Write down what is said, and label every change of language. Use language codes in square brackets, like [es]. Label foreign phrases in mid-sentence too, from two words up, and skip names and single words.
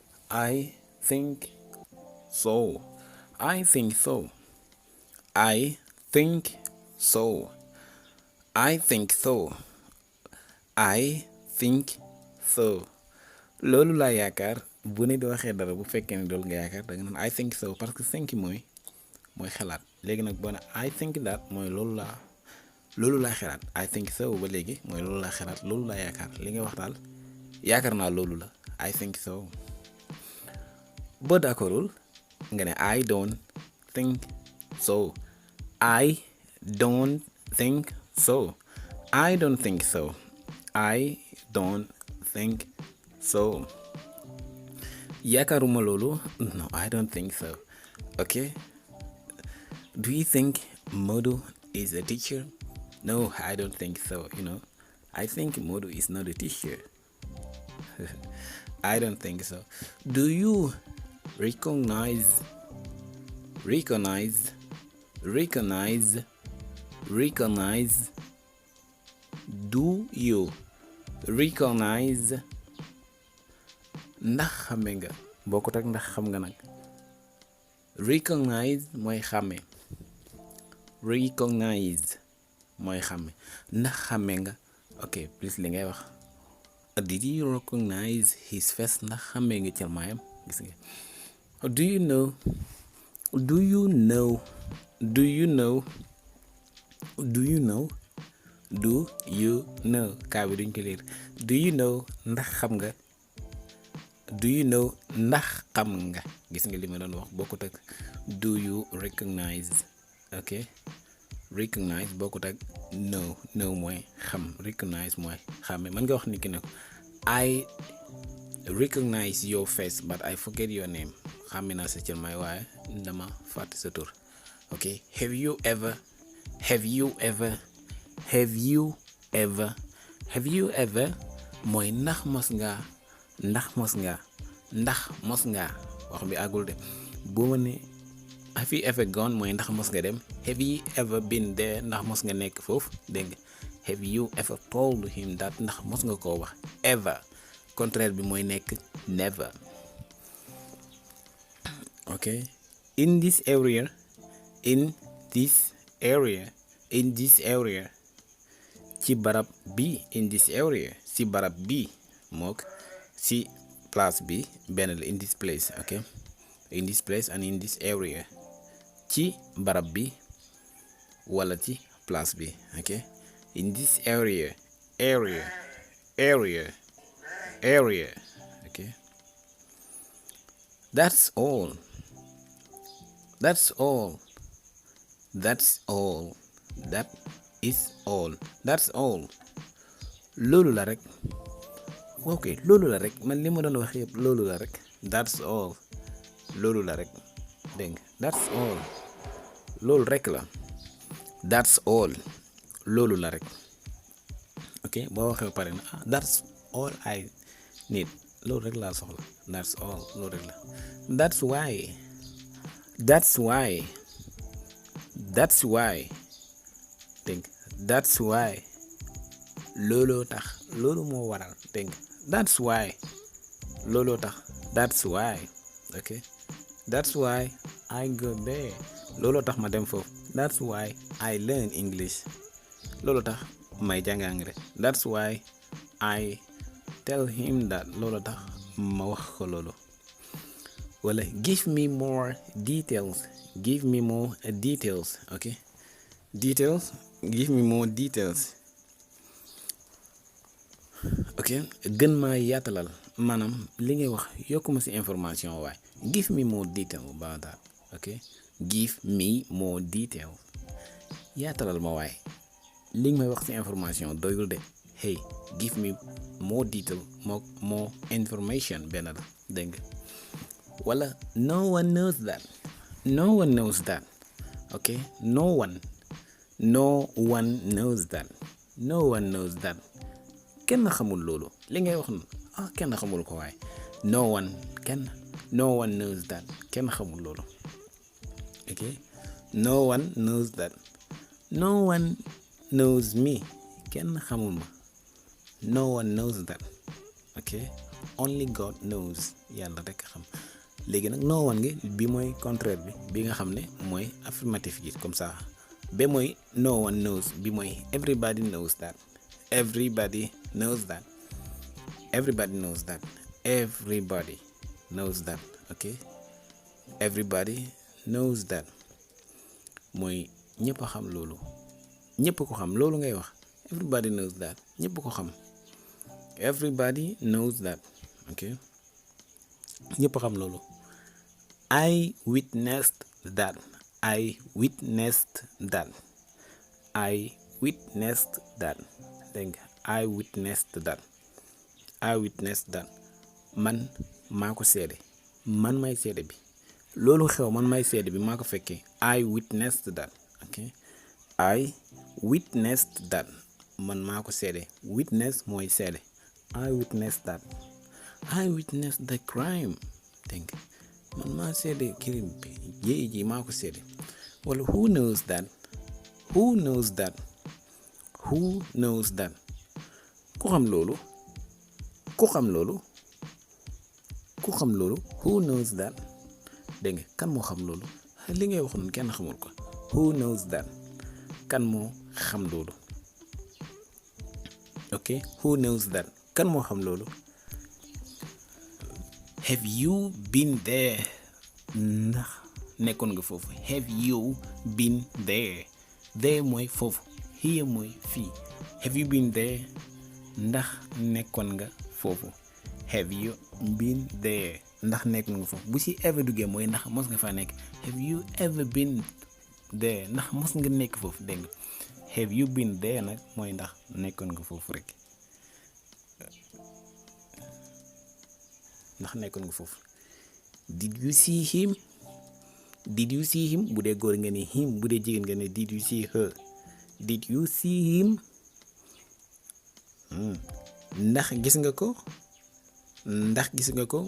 [en] I think so. I think so. I think so. I think so. I think so. [wo] loolu laa yaakaar bu ne di waxee dara bu fekkee ne loolu nga yaakaar da nga naan [en] I think so [fr] parce que [wo] think mooy xalaat léegi nag boo ne [en] I think that [wo] mooy loolu laa xalaat [en] I think so [wo] ba léegi mooy loolu laa xalaat loolu laa yaakaar li nga wax daal yaakaar naa loolu la [en] I think so. [wo] boo d'accordul nga ne [en] I don't think so. I don't think so. I don't think so. I don't think so. [wo] yaakaaruma loolu. [en] No, I don't think so. Okay. Do you think Modu is a teacher? No, I don't think so. I think Modu is not a teacher. I don't think so. Do you recognize? Do you recognize? [wo] ndax xame nga bokkut ak ndax xam nga nag. recognize mooy xame. ndax xame nga. ok plus li ngay wax. [en] did you recognize his face? [wo] ndax xame nga cërmaayam gis nga. [en] do you know [wo] kaa bi duñ ko liir. [en] do you know [wo] ndax xam nga. [en] do you know [wo] ndax xam nga gis nga li ma doon wax bokkut ak [en] do you recognize. [wo] ok recognize bokkut ak no mooy xam. recognize mooy xàmme. man nga wax ni ki ne ko [en] I recognize your face but I forget your name. [wo] xàmme naa sa cër may waaye dama fàtte sa tur. [en] ok have you ever [wo] mooy ndax mos ngaa wax bi àggul de. boo ma ne [en] have you ever gone [wo] mooy ndax mos nga dem. [en] have you ever been there [wo] ndax mos nga nekk foofu dégg nga. [en] have you ever told him that [wo] ndax mos nga koo wax. ever contraire bi mooy nekk never. [en] ok in this area [wo] ci barab bi. [en] in this area [wo] ci barab bi mook ci place bi benn la. [en] in this place. ok in this place and in this area [wo] ci barab bi [en] wala [wo] ci place bi. [en] ok in this area ok that's all that is all. that's all [wo] loolu la rek. ok loolu la rek man li ma doon wax yëpp loolu la rek. [en] that's all [wo] loolu la rek dégg nga. [en] that's all [wo] loolu rek la. [en] that's all [wo] loolu la rek. ok boo waxee ba pare na [en] that's all I need [wo] loolu rek laa soxla. [en] that's all [wo] loolu rek la. [en] that's why [wo] dégg [en] that's why [wo] looloo tax loolu moo waral dégg nga. [en] that's why [wo] looloo tax. [en] that's why ok that's why I go there [wo] looloo tax ma dem foofu. [en] that's why I learn English [wo] looloo tax may jàng anglais. [en] that's why I tell him that [wo] looloo tax ma wax ko loolu. [en] wala give me more details ok details give me more details. [wo] ok gën maa yaatalal maanaam li ngay wax yokkuma ci information waaye [en] give me more detail about that. ok give me more detail [wo] yaatalal ma waaye li nga may wax ci information doyul de. [en] hey give me more detail more information [wo] benn la dégg nga. [en] wala no one knows that ok no one knows that [wo] kenn xamul loolu li ngay wax noonu kenn xamul ko [en] waaye no one knows that [wo] kenn xamul loolu. [en] ok no one knows that. no one knows me [wo] kenn xamul ma. [en] no one knows that. ok only God knows [wo] yàlla rek xam. léegi nag [en] no one ngi bi [wo] mooy contraire bi nga xam ne mooy affirmatif gi comme ça ba mooy [en] no one knows [wo] bi mooy [en] everybody knows that everybody knows that everybody knows that everybody knows that ok everybody knows that [wo] mooy ñëpp a xam loolu ñëpp ko xam loolu ngay wax [en] everybody knows that [wo] ñëpp ko xam [en] everybody knows that ok [wo] ñëpp a xam loolu [en] I witnessed that I witnessed that I witnessed that dégg nga I witnessed that I witnessed that [wo] man maa ko seede man may seede bi loolu xew man may seede bi maa ko fekkee [en] I witnessed that ok I witnessed that [wo] man maa ko seede [en] witness [wo] mooy seede [en] I witnessed that I witnessed the crime [wo] dégg nga man maa seede crime bi jéey ji maa ko seede wala [en] who knows that who knows that who knows that [wo] ku xam loolu ku xam loolu ku xam loolu [en] who knows that [wo] dégg nga kan moo xam loolu li ngay wax noonu kenn xamul ko [en] who knows that [wo] kan moo xam loolu [en] ok who knows that [wo] kan moo xam loolu [en] have you been there [wo] ndax nekkoon nga foofu [en] have you been there there [wo] mooy foofu here mooy fii [en] have you been there [wo] ndax nekkoon nga foofu [en] have you been there [wo] ndax nekkoon nga foofu bu ci ever duggee mooy ndax mos nga faa nekk [en] have you ever been there [wo] ndax mos nga nekk foofu dégg nga [en] have you been there [wo] nag mooy ndax nekkoon nga foofu rek ndax nekkoon nga foofu [en] did you see him did you see him [wo] bu dee góor nga ne him bu dee jigéen nga ne [en] did you see her did you see him [wo] ndax gis nga ko ndax gis nga ko